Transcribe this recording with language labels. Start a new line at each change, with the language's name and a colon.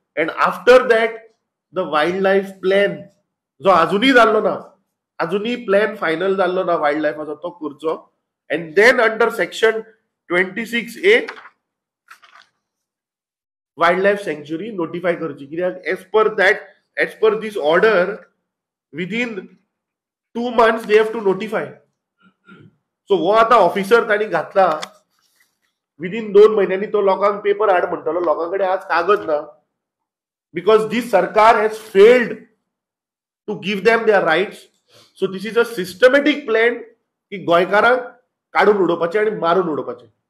English: and after that the wild life plan
Goan Konkani: जो अजूनही जाल्लो ना, अजूनही प्लॅन फायनल जाल्लो ना वायल्ड लायफाचो, तो करचो.
English: And then under section 26A wild life सँच्युरी notify करची. कित्याक as per दीस order within 2 months they have to notify.
Goan Konkani: So हो आता ऑफिसर ताणी घातला विदिन 2 महिन्यांनी तो लोकांक पेपर हाड म्हणटलो. लोकांकडे आज कागद ना
English: Because this सरकार has failed to give them their rights. So this is a systematic plan
Goan Konkani: की गोंयकारांक काडून उडोवपाचे आणि मारून उडोवपाचे.